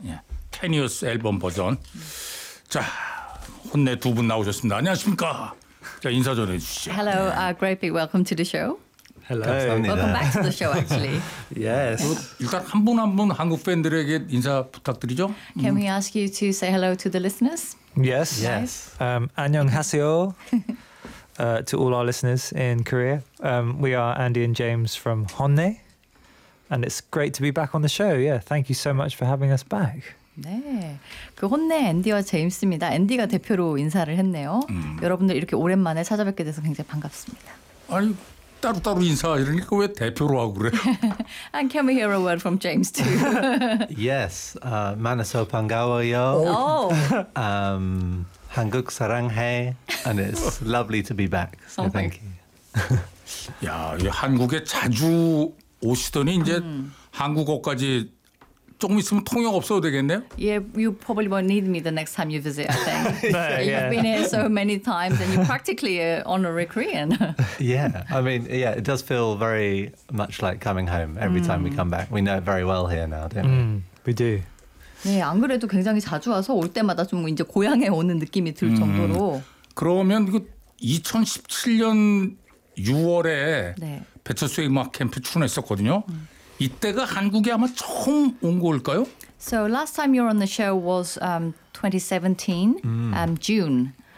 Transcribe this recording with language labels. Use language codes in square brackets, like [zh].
[ko] 예, 10이어스 앨범 버전. 자, 혼내 두 분 나오셨습니다. 안녕하십니까? 자, 인사 전해 주시죠. [en] Hello, 네. Great big welcome to the show. Hello. Welcome back to the show, actually. Yes. [ko] 일단 한 분 한 분 한국 팬들에게 인사 부탁드리죠. [en] Can we ask you to say hello to the listeners? Yes. Yes. [ko] 안녕하세요. [en] To all our listeners in Korea. We are Andy and James from Honne. And it's great to be back on the show. Yeah, thank you so much for having us back. [ko] 네. 그 혼내 앤디와 제임스입니다. 앤디가 대표로 인사를 했네요. 여러분들 이렇게 오랜만에 찾아뵙게 돼서 굉장히 반갑습니다. 아니, 따로따로 인사 이러니까 왜 대표로 하고 그래? [en] And can we hear a word from James too? [ko] Yes. 만나서 반가워요. Oh. 한국 사랑해. [en] And it's lovely to be back. So okay. Thank you. [ko] 야, 한국에 자주 오시더니 이제 한국어까지 조금 있으면 통역 없어도 되겠네요? [en] Yeah, you probably won't need me the next time you visit, I think. But, you've been here so many times and you're practically an honorary Korean. Yeah, I mean, yeah, it does feel very much like coming home every time we come back. We know it very well here now, don't we? We do. [ko] 네, 안 그래도 굉장히 자주 와서 올 때마다 좀 이제 고향에 오는 느낌이 들 정도로. 그러면 그 2017년 6월에 네. 배철수의 음악 캠프 출연했었거든요. 이때가 한국에 아마 처음 온 걸까요? [en] So last time you were on the show was 2017 June.